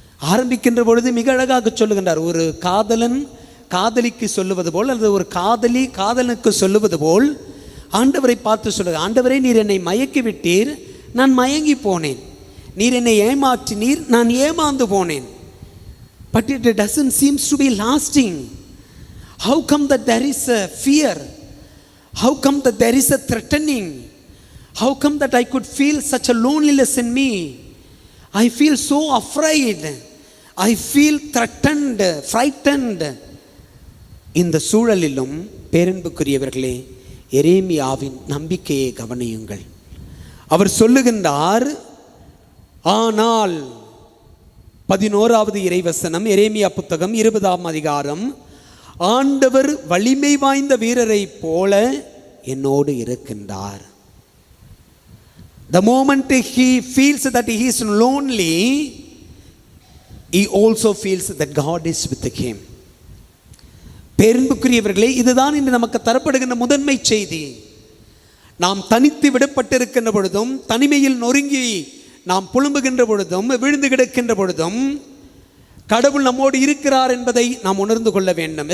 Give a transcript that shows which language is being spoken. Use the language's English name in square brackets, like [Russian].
[Tamil] ஆரம்பிக்கின்ற பொழுது மிக அழகாக சொல்லுகின்றார். ஒரு காதலன் காதலிக்கு சொல்லுவது போல் அல்லது ஒரு காதலி காதலனுக்கு சொல்லுவது போல் ஆண்டவரை பார்த்து சொல்லுங்க, ஆண்டவரே, நீர் என்னை மயக்கி விட்டீர், நான் மயங்கி போனேன். நீர் என்னை ஏமாற்றினீர், நான் ஏமாந்து போனேன். [English] But it doesn't seem to be lasting. How come that there is a fear? How come that there is a threatening? How come that I could feel such a loneliness in me? I feel so afraid. I feel threatened, frightened. [Tamil] இந்த சூழலிலும் பேரன்புக்குரியவர்களே, எரேமியாவின் நம்பிக்கையை கவனியுங்கள். அவர் சொல்லுகின்றார், ஆனால் 11வது இறைவசனம், எரேமியா புத்தகம் 20ஆம் அதிகாரம், ஆண்டவர் வலிமை வாய்ந்த வீரரை போல என்னோடு இருக்கின்றார். [English] The moment he feels that he is lonely, he also feels that God is with him. [Tamil] பேரன்புக்குரியவர்களே, இதுதான் இன்று நமக்கு தரப்படுகின்ற முதன்மை செய்தி. நாம் தனித்து விடப்பட்டிருக்கின்ற பொழுதும், தனிமையில் நொறுங்கி நாம் புலம்புகின்ற பொழுதும், விழுந்து கிடக்கின்ற பொழுதும் கடவுள் நம்மோடு இருக்கிறார் என்பதை நாம் உணர்ந்து கொள்ள வேண்டும்.